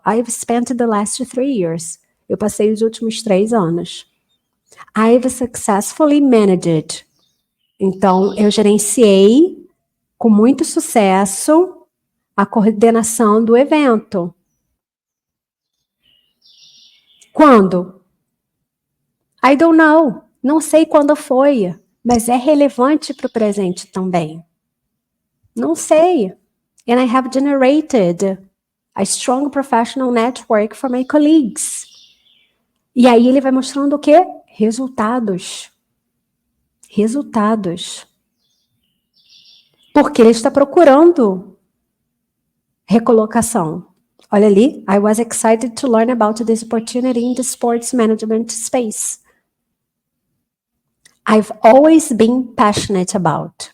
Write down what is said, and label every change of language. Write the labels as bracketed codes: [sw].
[en] I've spent the last 3 years. [pt] Eu passei os últimos 3 anos. [en] I've successfully managed. [pt] Então, eu gerenciei com muito sucesso a coordenação do evento. Quando? [en] I don't know. [pt] Não sei quando foi, mas é relevante para o presente também. Não sei. [en] And I have generated a strong professional network for my colleagues. [pt] E aí ele vai mostrando o quê? Resultados. Resultados. Porque ele está procurando recolocação. Olha ali, [en] I was excited to learn about this opportunity in the sports management space. I've always been passionate about.